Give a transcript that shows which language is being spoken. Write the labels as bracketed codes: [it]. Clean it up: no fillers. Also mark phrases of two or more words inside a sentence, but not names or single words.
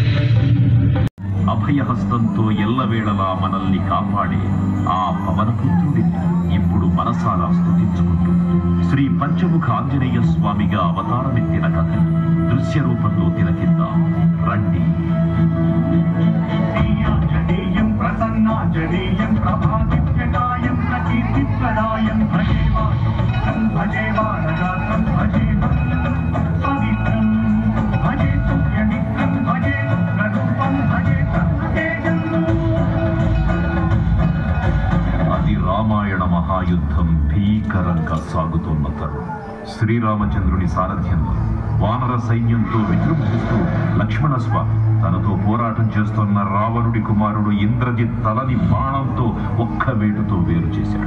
[te] అభయహస్తంతో ఎల్లవేళలా మనల్ని కాపాడే ఆ పవనపుత్రుడిని ఇప్పుడు మనసారా స్తుతించుకుంటూ శ్రీ పంచముఖ ఆంజనేయ స్వామిగా అవతారమెత్తిన కథ దృశ్య రూపంలో తిలకిద్దాం రండి. [sa] प्रसन्नाञ्जनेयं प्रभादित्यकायं प्रकीर्तिप्रदायं भजे वानरात्रं भजे पवित्रं भजे सूर्यमित्रं भजे स्वरूपं भजे तेजं। [te] అది రామాయణ మహాయుద్ధం భీకరంగా సాగుతున్న తరుణం శ్రీరామచంద్రుని సారథ్యంలో వానర సైన్యంతో విజృంభిస్తూ లక్ష్మణస్వామి తనతో పోరాటం చేస్తున్న రావణుడి కుమారుడు ఇంద్రజిత్ తలని బాణంతో ఒక్క వేటుతో వేరు చేశాడు.